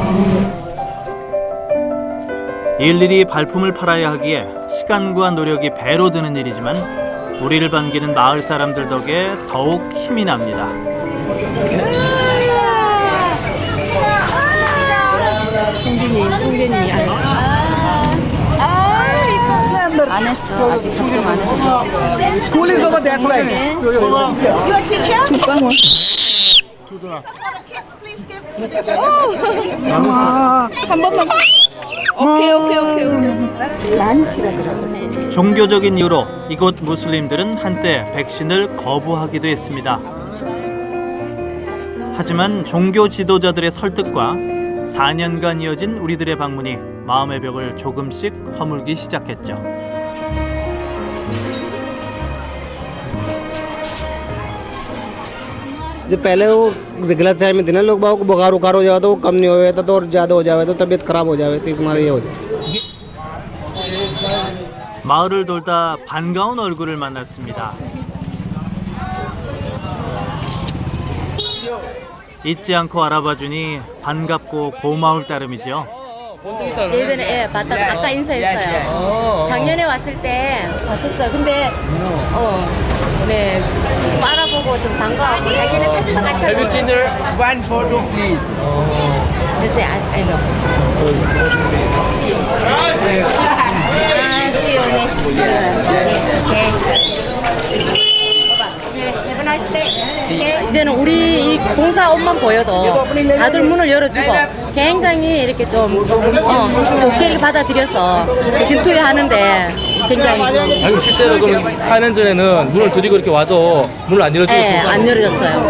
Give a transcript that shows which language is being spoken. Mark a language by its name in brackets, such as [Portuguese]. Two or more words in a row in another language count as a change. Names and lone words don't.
[Korean] 일일이 발품을 팔아야 하기에 시간과 노력이 배로 드는 일이지만 우리를 반기는 마을 사람들 덕에 더욱 힘이 납니다. 총재님이 안 했어. 아직 접종 안 했어. [English] School is over that side. [Korean] 한 번만. 오케이. 많이 치라더라고요. 종교적인 이유로 이곳 무슬림들은 한때 백신을 거부하기도 했습니다. 하지만 종교 지도자들의 설득과 4년간 이어진 우리들의 방문이 마음의 벽을 조금씩 허물기 시작했죠. [Hindi] जो पहले वो गलत फहमी थी ना लोग बाबू को बुखार उखार हो जाए तो वो कम नहीं हो जाता तो और ज़्यादा हो जाए तो तबीयत खराब हो जाए तो तुम्हारा ये हो जाए। [Korean] 마을을 돌다 반가운 얼굴을 만났습니다. 잊지 않고 알아봐주니 반갑고 고마울 따름이죠. 예전에 봤다가 아까 인사했어요. 작년에 왔을 때 봤었어요. 근데 네 지금 알아보고 좀 반가웠고 자기네 사진도 같이 하고. [English] Have you seen her? One photo, please. Yes, I know. See you next year. Have a nice day. [Korean] 이제는 우리 이 공사 옷만 보여도 다들 문을 열어주고 굉장히 이렇게 좀 좋게 이렇게 받아들여서 진투에 하는데 굉장히 좀. 아니 실제로 그럼 4년 전에는 문을 들이고 이렇게 와도 문을 안 열어주고. 네, 안 열어줬어요.